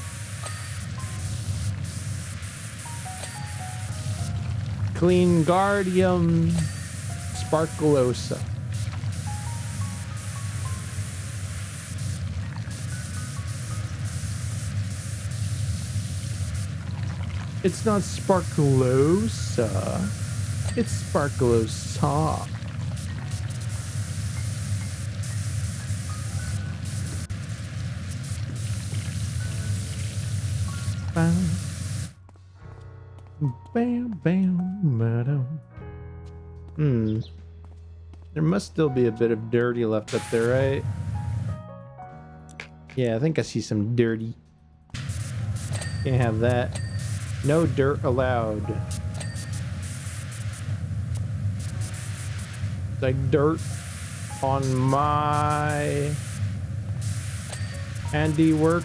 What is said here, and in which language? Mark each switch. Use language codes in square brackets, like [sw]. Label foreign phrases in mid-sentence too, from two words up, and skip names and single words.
[en] Clean Guardium Sparklosa. It's not Sparklosa. It's Sparklosa. Bam. Bam, bam, madam. There must still be a bit of dirty left up there, right? Yeah, I think I see some dirty. Can't have that. No dirt allowed. Like dirt on my handiwork?